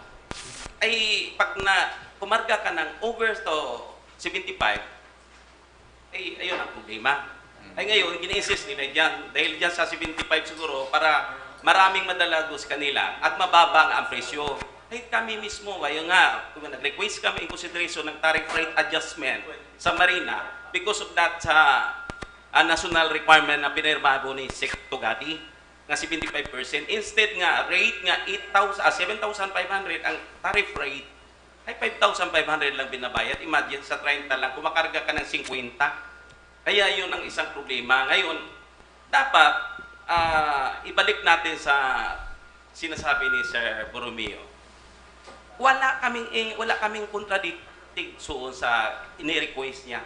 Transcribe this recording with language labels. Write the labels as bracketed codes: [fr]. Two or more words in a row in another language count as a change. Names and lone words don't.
[tl] Ay, pag na kumarga ka ng [en] over to [tl] 75, ay, ayun ang problema. Ay ngayon, gina-insist nila dyan, dahil dyan sa 75 siguro, para maraming madalagos kanila at mababa ang presyo. Ay kami mismo, ayun nga, nag-request kami [en] in consideration [tl] ng tariff rate adjustment sa Marina [en] because of that national requirement [tl] na pinirmago ni Sec Tugati nga 75%. Instead nga, rate nga 7,500 ang tariff rate, ay 5,500 lang binabayad. Imagine sa 30 lang, kumakarga ka ng 50. Kaya yun ang isang problema. Ngayon, dapat ibalik natin sa sinasabi ni Sir Borromeo. Wala kaming contradicting suon sa ini-request niya.